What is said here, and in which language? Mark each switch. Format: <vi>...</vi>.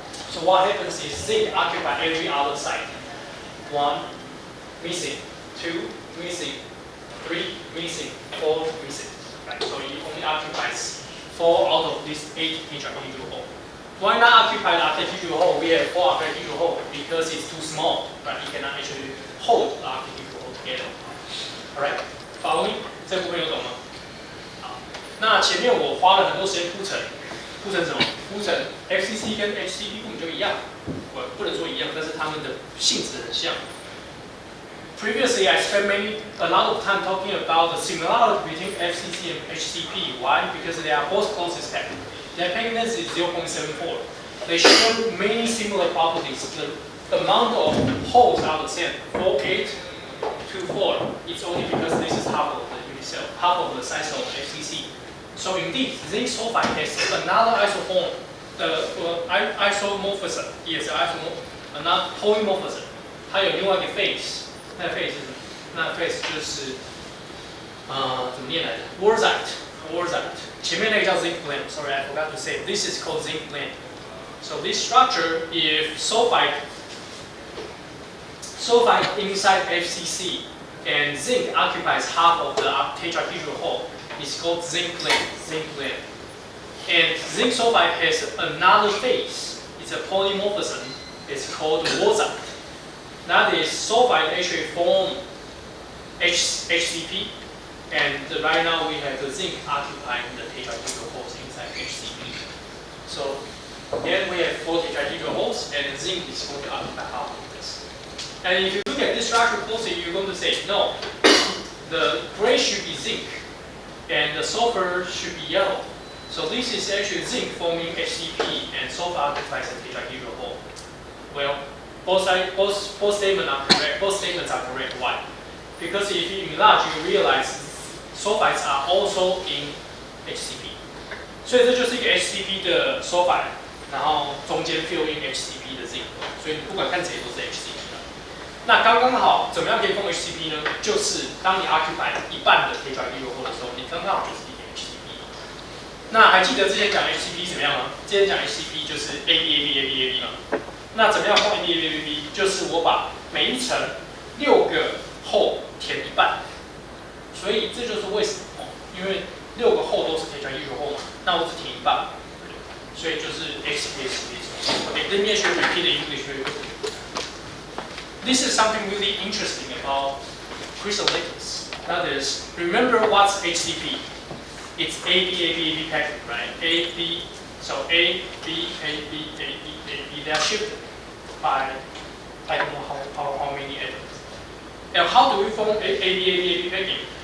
<en>So what happens is zinc occupies every other side. 1 missing, 2 missing, 3 missing, 4 missing. Right? So it only occupies 4 out of these 8 tetrahedral holes. Why not occupy the octahedral hole? We have 4 octahedral holes because it's too small, right? You cannot actually hold the octahedral hole together. Alright, follow me？</en> <zh>这部分有懂吗？好，那前面我花了很多时间铺陈什么？铺陈 FCC 跟 HCP 根本就一样，我不能说一样，但是它们的性质很像。</zh> <en>Previously, I spent a lot of time talking about the similarity between FCC and HCP. Why? Because they are both closest packed. Their packing density is 0.74. They share many similar properties. The amount of holes are the same, 4, 8, 2, 4. It's only because this is half of the unicell, half of the size of FCC. So indeed, zinc sulfide has another isoform, isomorphism. Yes, another polymorphism.</en> <zh>它有另外一个 phase。那 phase 是什么？那 phase 就是怎么念来着 ？Wurtzite。前面那个叫 zinc blend.</zh> <en>Sorry, I forgot to say. This is called zinc blend. So this structure, if sulfide inside FCC and zinc occupies half of the tetrahedral hole, it's called zinc blend. And zinc sulfide has another phase. It's a polymorphism. It's called Wurtzite. That is, sulfide actually form HCP, and right now we have the zinc occupying the tetrahedral holes inside HCP. So again, we have 4 tetrahedral holes, and the zinc is going to occupy half of this. And if you look at this structure closely, you're going to say, no, the gray should be zinc, and the sulfur should be yellow. So this is actually zinc forming HCP, and sulfur occupies the tetrahedral hole. Well, both statements are correct. Both statements are correct. Why? Because if you enlarge, you realize sulfides are also in HCP.</en> <zh>所以这就是一个 HCP 的 sulfide， 然后中间 fill in HCP 的 zinc， 所以你不管看谁都是 HCP 的。那刚刚好，怎么样可以封 HCP 呢？就是当你 occupy 一半的 tetrahedral hole 的时候，你刚刚好就是一个 HCP。那还记得之前讲 HCP 怎么样吗？之前讲 HCP 就是 AB 嘛。那怎么样封 AB？ 就是我把每一层6个 hole 填一半，所以这就是为什么，因为6个 hole 都是 tetrahedral hole 嘛，那我只填一半，所以就是 HCP。</zh> <en>Okay, let me actually repeat the English very quickly. This is something really interesting about crystal lattice. That is, remember what's HCP? It's AB pattern, right? AB, so A, B, A, B, A, B, A, B. They are shifted by I don't know how many atoms. And how do we form AB packing?</en>